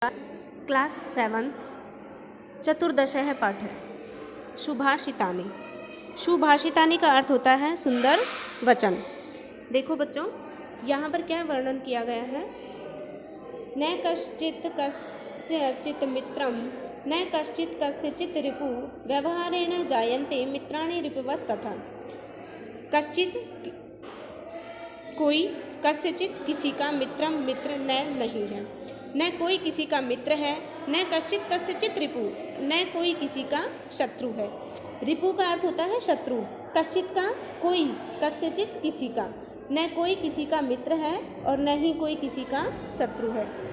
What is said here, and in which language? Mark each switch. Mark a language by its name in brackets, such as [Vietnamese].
[Sanskrit] Class 7th चतुर्दशः पाठः सुभाषितानि। [Hindi] सुभाषितानि का अर्थ होता है सुंदर वचन। देखो बच्चों, यहाँ पर क्या वर्णन किया गया है। [Sanskrit] न कश्चित् कस्यचित् मित्रं न कश्चित् कस्यचित् रिपु व्यवहारेण जायन्ते मित्राणि रिपुवस्तथा। [Hindi] कश्चित् कोई, कस्यचित् किसी का, मित्रम मित्र नहीं है। न कोई किसी का मित्र है, न कश्चित् कस्यचित् रिपु, न कोई किसी का शत्रु है। रिपु का अर्थ होता है शत्रु, कश्चित् का कोई, कस्यचित् किसी का, न कोई किसी का मित्र है और न ही कोई किसी का शत्रु है।